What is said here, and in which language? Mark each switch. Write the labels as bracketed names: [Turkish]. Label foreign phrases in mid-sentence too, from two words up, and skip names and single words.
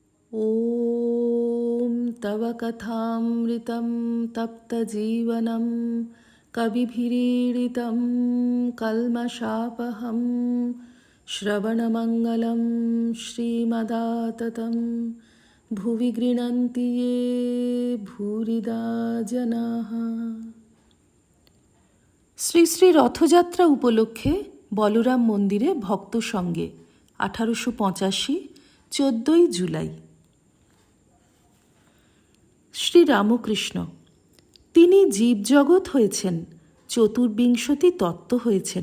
[Sanskrit] ॐ तव कथामृतं तप्तजीवनं कविभिरीडितं कल्मषापहं श्रवणमङ्गलं श्रीमदाततं भुवि गृह्णन्ति ये भूरिदा जनाः। [Bangla] শ্রী শ্রী রথযাত্রা উপলক্ষে বলরাম মন্দিরে ভক্ত সঙ্গে 1885 14 জুলাই। শ্রীরামকৃষ্ণ তিনি জীবজগৎ হয়েছেন, চতুর্বিংশতি তত্ত্ব হয়েছেন।